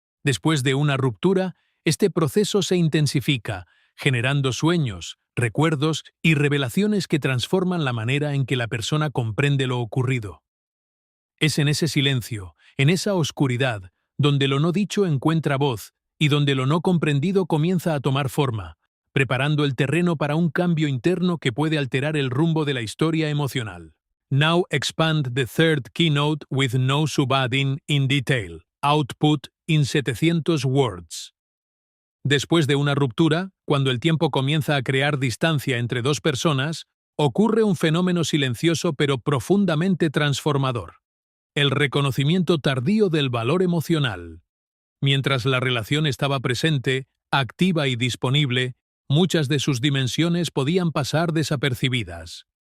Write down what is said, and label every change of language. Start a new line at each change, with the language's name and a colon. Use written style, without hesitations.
Spanish: Después de una ruptura, este proceso se intensifica, generando sueños, recuerdos y revelaciones que transforman la manera en que la persona comprende lo ocurrido. Es en ese silencio, en esa oscuridad, donde lo no dicho encuentra voz y donde lo no comprendido comienza a tomar forma, preparando el terreno para un cambio interno que puede alterar el rumbo de la historia emocional.
English: Now expand the third keynote with no subadding in detail. Output in 700 words.
Spanish: Después de una ruptura, cuando el tiempo comienza a crear distancia entre dos personas, ocurre un fenómeno silencioso pero profundamente transformador: el reconocimiento tardío del valor emocional. Mientras la relación estaba presente, activa y disponible, muchas de sus dimensiones podían pasar desapercibidas.